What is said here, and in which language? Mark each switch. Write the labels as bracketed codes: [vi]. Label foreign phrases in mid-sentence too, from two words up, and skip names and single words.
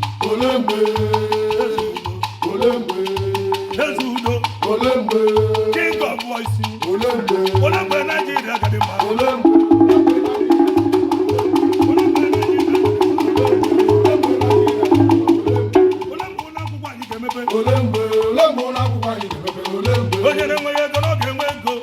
[ig] Ole mgbe? Ole mgbe? Eze udo. Ole mgbe? [en] King of voice. [ig] Ole mgbe? Ole mgbe Nigeria ga dị mma? Ole mgbe? Ole mgbe Nigeria ga dị mma? Ole mgbe ụlọ akwụkwọ anyị ga-emepe? Ole mgbe? Ole mgbe ụlọ akwụkwọ anyị Onye na-enweghị ego, ọ ga-enwe ego.